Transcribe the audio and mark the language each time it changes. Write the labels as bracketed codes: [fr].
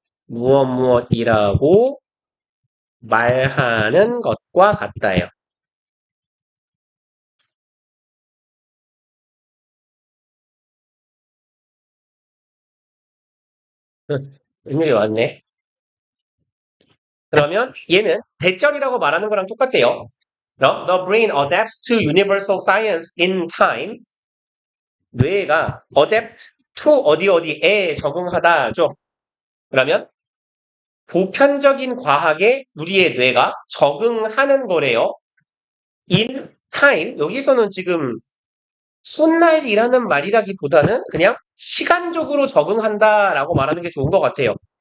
[ko] 무엇이라고 말하는 것과 같다요. 의미가 왔네. 그러면 얘는 대절이라고 말하는 거랑 똑같대요. [en] 그럼 the brain adapts to universal science in time. [ko] 뇌가 adapt to 어디에 적응하다죠. 그러면 보편적인 과학에 우리의 뇌가 적응하는 거래요. in time 여기서는 지금 훗날이라는 말이라기보다는 그냥 시간적으로 적응한다라고 말하는 게 좋은 것 같아요.